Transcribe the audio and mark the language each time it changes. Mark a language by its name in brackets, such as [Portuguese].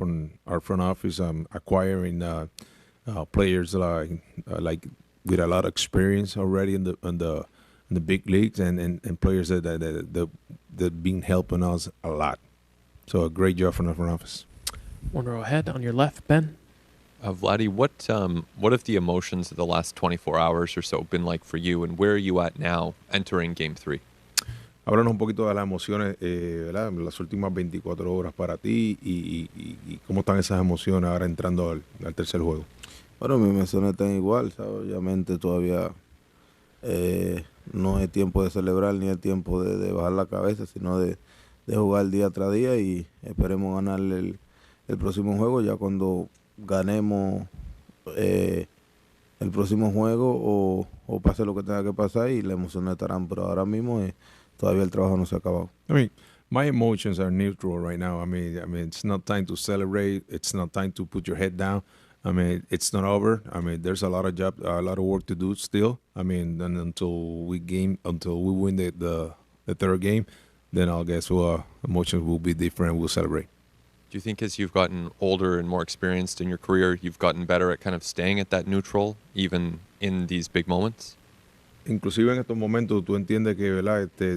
[English] on our front office, acquiring players like with a lot of experience already in the big leagues, and players that been helping us a lot. So a great job from the front office. One row ahead on your left, Ben. Vladdy, what have the emotions of the last 24 hours or so been like for you, and where are you at now entering Game 3? [Spanish] Háblanos un poquito de las emociones, ¿verdad? Las últimas 24 horas para ti y cómo están esas emociones ahora entrando al tercer juego. Bueno, mis emociones están igual, ¿sabes? Obviamente todavía no es tiempo de celebrar ni es tiempo de bajar la cabeza, sino de jugar día tras día y esperemos ganar el próximo juego ya cuando ganemos el próximo juego o pase lo que tenga que pasar y las emociones estarán, pero ahora mismo todavía el trabajo no se ha acabado. [English] I mean, my emotions are neutral right now. I mean, it's not time to celebrate. It's not time to put your head down. I mean, it's not over. I mean, there's a lot of work to do still. I mean, and until we win the third game, then I guess emotions will be different. We'll celebrate. Do you think as you've gotten older and more experienced in your career, you've gotten better at kind of staying at that neutral, even in these big moments? [Spanish] Inclusive en estos momentos tú entiendes que, ¿verdad?